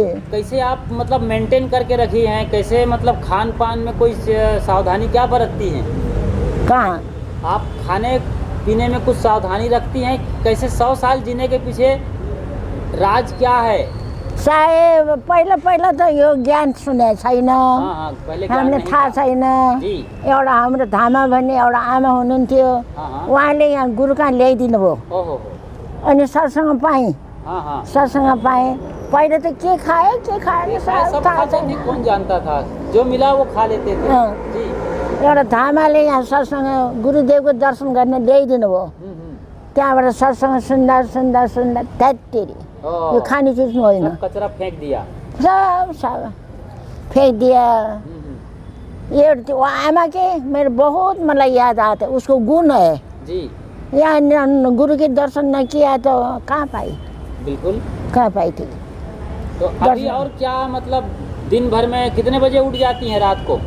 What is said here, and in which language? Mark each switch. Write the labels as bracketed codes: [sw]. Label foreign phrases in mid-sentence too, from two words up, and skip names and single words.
[hi] कैसे आप मतलब मेंटेन करके रखी हैं, कैसे मतलब खान पान में कोई सावधानी क्या बरतती हैं? कहाँ आप खाने पीने में कुछ सावधानी रखती हैं? कैसे 100 साल जीने के पीछे राज क्या है? [ne] साहेब पहिला पहिला त यो ज्ञान सुने छैन, [hi] हाँ, पहले ज्ञान [ne] हामीलाई [hi] नहीं [ne] थाहा [hi] था। [ne] छैन। [hi] जी। [ne] एउटा हाम्रो धामा भन्ने एउटा आमा हुनुहुन्थ्यो, [hi] हाँ। [ne] उहाँले यहाँ गुरु कहाँ ल्याइदिनु भयो। [hi] ओहो, [ne] अनि सत्सङ्ग पाएँ, [hi] हाँ। [ne] सत्सङ्ग पाएँ। पहिला त के खाएँ [hi] ये [ne] साहेब [hi] सब [ne] थाहा [hi] खाते थे, [ne] छैन। [hi] कौन जानता था? जो मिला वो खा लेते थे। हाँ। जी। [ne] एउटा धामाले यहाँ सत्सङ्ग गुरुदेवको दर्शन गर्न ल्याइदिनु भयो। त्यहाँबाट सत्सङ्ग सुन्दा सुन्दा सुन्दा धत्तेरी [hi] ओह, [ne] यो खाने चिज होइन, [hi] सब कचरा फेंक दिया। सब फेंक दिया। ये वो आमा के मेरे बहुत मतलब याद आता है, उसको गुण है। जी यहाँ गुरु के दर्शन न किया तो कहाँ पाई, बिल्कुल। कहाँ पाई थी। तो अभी और क्या मतलब दिन भर में कितने बजे उठ जाती हैं रात को?